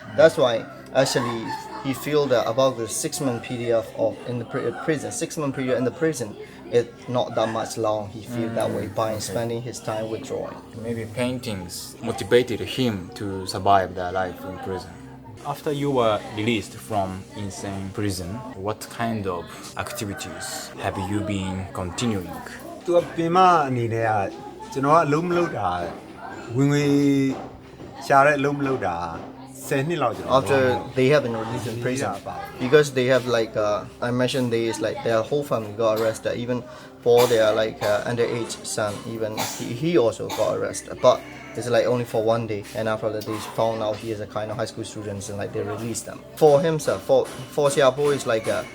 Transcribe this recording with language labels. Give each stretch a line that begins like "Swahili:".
English: That's why actually he feel that about the 6 month period of in the prison, 6 month period in the prison, it's not that much long. He feel that way by spending his time with drawing. Maybe paintings motivated him to survive their life in prison. After you were released from insane prison, what kind of activities have you been continuing?
Burmese: သူကပင်မအနေနဲ့ကကျွန်တော်ကအလုံးမလုပ်တာဝင်ငွေရှာတဲ့အလုံးမလုပ်တာ 10နှစ်လောက်ကျွန်တော်
English: after they have been released in prison because they have like I mentioned they is like their whole family got arrested even for their like underage son even he also got arrested but it's like only for one day and after that they found out he is a kind of high school students and like they released them for himself for Xiaopo is like